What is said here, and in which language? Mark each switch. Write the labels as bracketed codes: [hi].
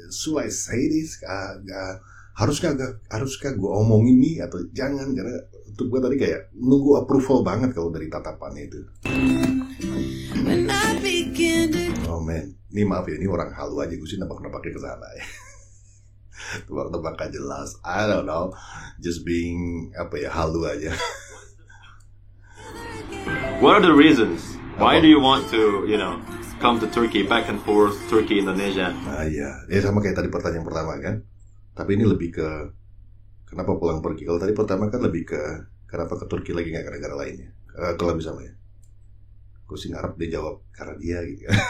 [en] Should I say this? [id] Haruskah gue omongin nih atau jangan? Karena untuk gue tadi kayak nunggu approval banget kalau dari tatapannya itu. [en] Oh man, [id] ini maaf ya, ini orang halu aja, gue sih nebak-nebaknya ke sana ya. Tebak-tebak gak jelas, [en] I don't know, [id] just being halu aja. [en] What are the reasons? Why do you want to, come to Turkey, back and forth, Turkey, Indonesia? [id] Nah iya, ya sama kayak tadi pertanyaan pertama kan. Tapi ini lebih ke kenapa pulang pergi. Kalau tadi pertama kan lebih ke kenapa ke Turki lagi, nggak gara-gara lainnya. Kalau lebih sama ya. Gue sih ngarep dia jawab karena dia gitu.